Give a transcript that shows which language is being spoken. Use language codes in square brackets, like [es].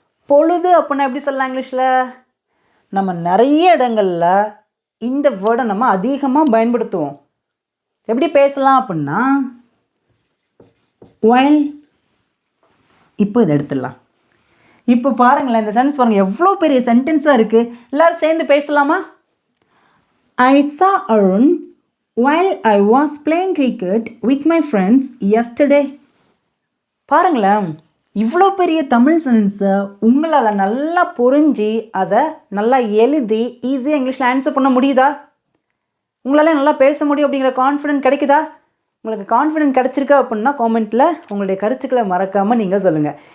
[ta] பொழுது அப்படின்னா எப்படி சொல்லலாம் இங்கிலீஷில்? நம்ம நிறைய இடங்களில் இந்த வேர்டை நம்ம அதிகமாக பயன்படுத்துவோம். எப்படி பேசலாம் அப்படின்னா while. இப்போ இதை எடுத்துடலாம். இப்போ பாருங்களேன், இந்த சென்டென்ஸ் பாருங்கள் எவ்வளோ பெரிய சென்டென்ஸாக இருக்குது. எல்லோரும் சேர்ந்து பேசலாமா? [en] I saw Arun while I was playing cricket with my friends yesterday. [ta] பாருங்களேன், இவ்வளோ பெரிய தமிழ் சென்டென்ஸை உங்களால் நல்லா புரிஞ்சு அதை நல்லா எழுதி ஈஸியாக இங்கிலீஷில் ஆன்சர் பண்ண முடியுதா? உங்களால் நல்லா பேச முடியும் அப்படிங்கிற கான்ஃபிடென்ட் கிடைக்குதா? உங்களுக்கு கான்ஃபிடென்ட் கிடச்சிருக்கா அப்படின்னா காமெண்ட்டில் உங்களுடைய கருத்துக்களை மறக்காமல் நீங்கள் சொல்லுங்கள்.